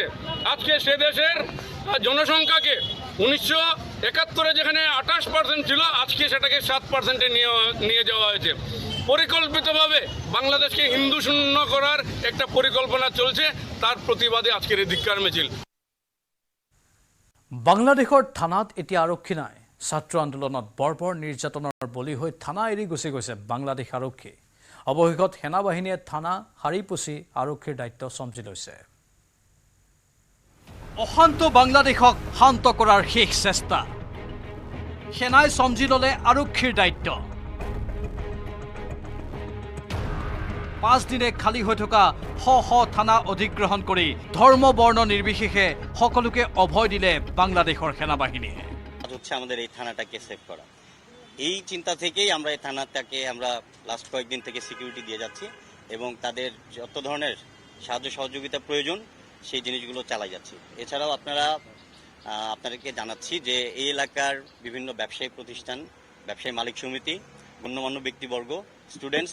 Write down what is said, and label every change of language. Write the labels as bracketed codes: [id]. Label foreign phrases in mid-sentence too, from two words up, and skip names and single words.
[bn] আজকে সে দেশের জনসংখ্যাকে 1971 যেখানে 28% ছিল, আজকে সেটাকে 7%-এ নিয়ে যাওয়া হয়েছে। পরিকল্পিতভাবে বাংলাদেশকে হিন্দু শূন্য করার একটা পরিকল্পনা চলছে, তার প্রতিবাদে আজকের এই ধিক্কার মিছিল। [as] বাংলাদেশৰ থানাত এতিয়া আৰক্ষী নাই। ছাত্ৰ আন্দোলনত বৰ্বৰ নিৰ্যাতনৰ বলি হৈ থানা এৰি গুচি গৈছে বাংলাদেশ আৰক্ষী। অৱশেষত সেনা বাহিনীয়ে থানা সাৰি পুচি আৰক্ষীৰ দায়িত্ব চম্জি লৈছে। অশান্ত বাংলাদেশক শান্ত কৰাৰ শেষ চেষ্টা, সেনাই চম্জি ল'লে আৰক্ষীৰ দায়িত্ব। 5 দিনে খালী হৈ থকা শ থানা অধিগ্ৰহণ কৰি ধৰ্ম বৰ্ণ নিৰ্বিশেষে সকলোকে অভয় দিলে বাংলাদেশৰ সেনা বাহিনীয়ে। [bn] হচ্ছে আমাদের এই থানাটাকে সেভ করা, এই চিন্তা থেকেই আমরা এই থানাটাকে আমরা লাস্ট কয়েকদিন থেকে সিকিউরিটি দিয়ে যাচ্ছি এবং তাদের যত ধরনের সাহায্য সহযোগিতা প্রয়োজন সেই জিনিসগুলো চালাই যাচ্ছি। এছাড়াও আপনারা আপনাদেরকে জানাচ্ছি যে এই এলাকার বিভিন্ন ব্যবসায়িক প্রতিষ্ঠান, ব্যবসায়ী মালিক সমিতি, গণ্যমান্য ব্যক্তিবর্গ, স্টুডেন্টস,